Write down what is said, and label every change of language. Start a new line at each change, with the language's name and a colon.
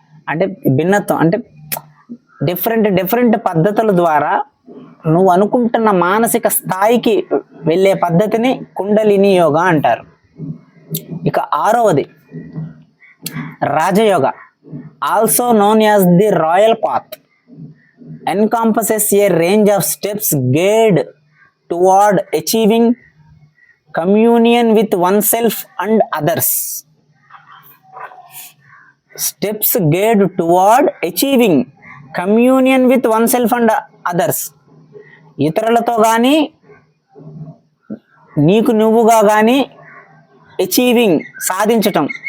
Telugu: అంటే భిన్నత్వం, అంటే డిఫరెంట్ పద్ధతుల ద్వారా నువ్వు అనుకుంటున్న మానసిక స్థాయికి వెళ్ళే పద్ధతిని కుండలిని యోగా అంటారు. ఇక 6వది
English: Rajayoga, also known as the royal path. encompasses a range of steps geared toward achieving communion with oneself and others. Steps geared toward achieving communion with oneself and others.
Telugu: ఇతరులతో కానీ నీకు నువ్వుగా కానీ అచీవింగ్ సాధించటం.